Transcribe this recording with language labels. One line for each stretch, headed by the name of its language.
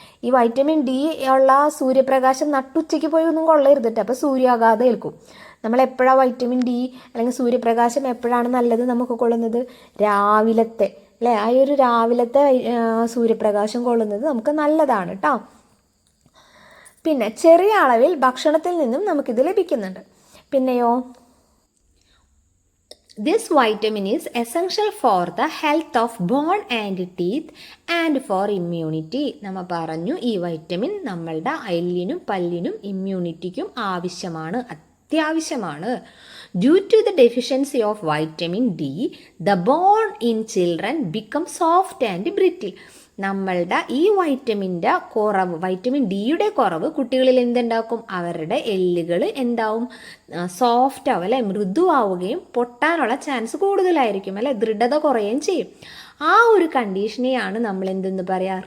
Malayalam: ഈ vitamin D ഉള്ള സൂര്യപ്രകാശം നട്ടുച്ചയ്ക്ക് പോയി ഒന്നും കൊള്ളരുതിട്ട്, അപ്പോൾ സൂര്യാഘാതം ഏൽക്കും. നമ്മൾ എപ്പോഴാണ് വൈറ്റമിൻ ഡി അല്ലെങ്കിൽ സൂര്യപ്രകാശം എപ്പോഴാണ് നല്ലത് നമുക്ക് കൊള്ളുന്നത്? രാവിലത്തെ, അല്ലേ? ആ ഒരു രാവിലത്തെ സൂര്യപ്രകാശം കൊള്ളുന്നത് നമുക്ക് നല്ലതാണ് കേട്ടോ. പിന്നെ ചെറിയ അളവിൽ ഭക്ഷണത്തിൽ നിന്നും നമുക്കിത് ലഭിക്കുന്നുണ്ട്. പിന്നെയോ
English: this vitamin is essential for the health of bone and teeth and for immunity.
Malayalam: നമ്മൾ പറഞ്ഞു ഈ വൈറ്റമിൻ നമ്മളുടെ എല്ലിനും പല്ലിനും ഇമ്മ്യൂണിറ്റിക്കും ആവശ്യമാണ്, അത്യാവശ്യമാണ്.
English: Due to the deficiency of vitamin D, the bone in children becomes soft and brittle.
Malayalam: നമ്മളുടെ ഈ വൈറ്റമിൻ്റെ കുറവ്, വൈറ്റമിൻ ഡിയുടെ കുറവ് കുട്ടികളിൽ എന്തുണ്ടാക്കും? അവരുടെ എല്ലുകൾ എന്താവും? സോഫ്റ്റ് ആവും, അല്ലെ? മൃദുവാവുകയും പൊട്ടാനുള്ള ചാൻസ് കൂടുതലായിരിക്കും, അല്ലെ? ദൃഢത കുറയുകയും ചെയ്യും. ആ ഒരു കണ്ടീഷനെയാണ് നമ്മൾ എന്തെന്ന് പറയുക?